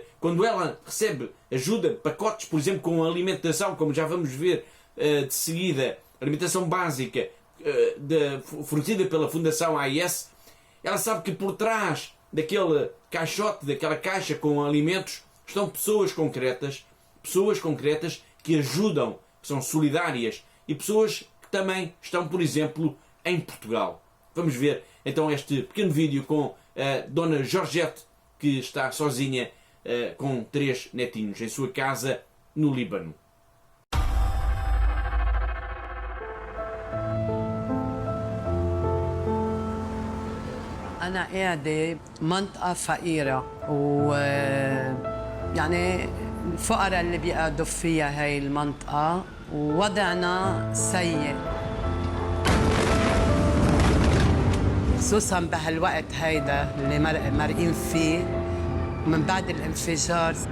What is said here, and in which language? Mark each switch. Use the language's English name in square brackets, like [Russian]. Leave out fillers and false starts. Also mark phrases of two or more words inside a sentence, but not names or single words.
[Portuguese] Quando ela recebe ajuda, pacotes, por exemplo, com alimentação, como já vamos ver de seguida, alimentação básica fornecida pela Fundação AIS, ela sabe que por trás daquele caixote, daquela caixa com alimentos, estão pessoas concretas que ajudam, que são solidárias e pessoas que também estão, por exemplo, em Portugal. Vamos ver então este pequeno vídeo com a Dona Georgette, que está sozinha com 3 netinhos em sua casa no Líbano. [Arabic] أنا قاعدة منطقة فقيرة يعني الفقراء اللي بيقعدوا فيها هاي المنطقة ووضعنا سيء خصوصا بهالوقت هيدا اللي مرقين فيه من بعد الانفجار.